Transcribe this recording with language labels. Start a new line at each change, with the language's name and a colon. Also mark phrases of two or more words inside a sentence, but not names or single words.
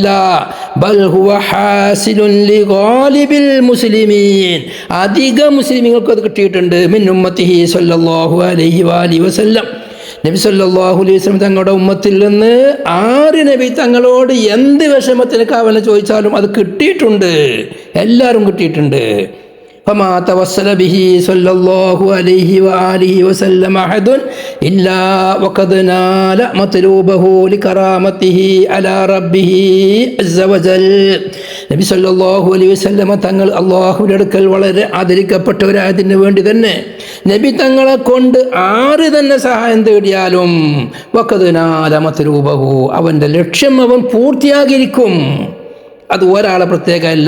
Arabic: بل هو حاصل لغالب المسلمين, അധിക മുസ്ലിമീങ്ങൾക്ക് അത് കിട്ടിയിട്ടുണ്ട്. من أمته صلى الله عليه وآله وسلم,
Malayalam: നബി
Arabic: صلى الله عليه وسلم
Malayalam: തങ്ങളുടെ ഉമ്മത്തിൽ നിന്ന് ആര് നബി തങ്ങളോട് എന്ത് വിഷമത്തിന് കാവല ചോദിച്ചാലും അത് കിട്ടിയിട്ടുണ്ട്, എല്ലാവരും കിട്ടിയിട്ടുണ്ട്.
Arabic: فما توسل به صلى الله عليه وآله وسلم أحد إلا وقد نال مطلوبه لكرامته على ربه عز وجل.
Malayalam: നബി
Arabic: صلى الله عليه وسلم
Malayalam: തങ്ങൾ അള്ളാഹുവിൻ്റെ അടുക്കൽ വളരെ ആദരിക്കപ്പെട്ടവരായതിന് വേണ്ടി തന്നെ നബി തങ്ങളെ കൊണ്ട് ആര് തന്നെ സഹായം തേടിയാലും
Arabic: وقد نال مطلوبه,
Malayalam: അവൻ്റെ ലക്ഷ്യം അവൻ പൂർത്തിയാക്കിയിരിക്കും. അത് ഒരാളെ പ്രത്യേകമല്ല.